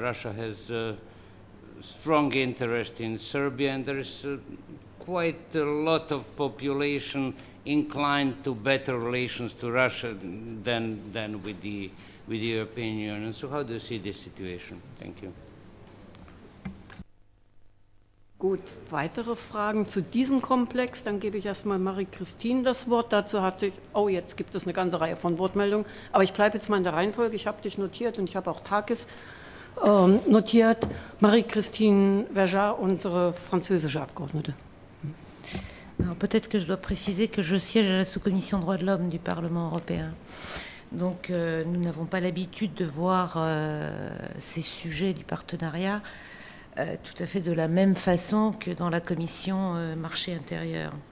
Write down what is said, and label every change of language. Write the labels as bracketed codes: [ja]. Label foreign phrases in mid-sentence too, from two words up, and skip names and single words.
[en] Russia has strong interest in Serbia, and there is quite a lot of population inclined to better relations to Russia than with the European Union. So how do you see this situation? Thank you. [de] Gut, weitere Fragen zu diesem Komplex? Dann gebe ich erstmal Marie-Christine das Wort. Dazu hat sich, oh, jetzt gibt es eine ganze Reihe von Wortmeldungen, aber ich bleibe jetzt mal in der Reihenfolge. Ich habe dich notiert und ich habe auch Takis notiert. Marie-Christine Verjat, unsere französische Abgeordnete. [fr] Alors peut-être que je dois préciser que je siège à la sous-commission droits de l'homme du Parlement européen. Donc nous n'avons pas l'habitude de voir ces sujets du partenariat tout à fait de la même façon que dans la commission marché intérieur.